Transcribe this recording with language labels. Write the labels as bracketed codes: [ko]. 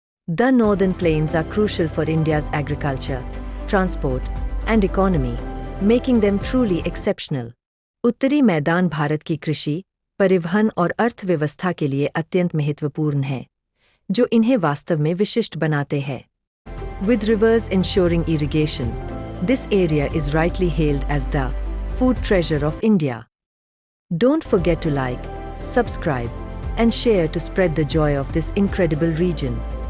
[en] The northern plains are crucial for India's agriculture, transport, and economy, making them truly exceptional. [hi] उत्तरी मैदान भारत की कृषि, परिवहन और अर्थव्यवस्था के लिए अत्यंत महत्वपूर्ण है, जो इन्हें वास्तव में विशिष्ट बनाते हैं. [en] With rivers ensuring irrigation, this area is rightly hailed as the food treasure of India. Don't forget to like, subscribe, and share to spread the joy of this incredible region.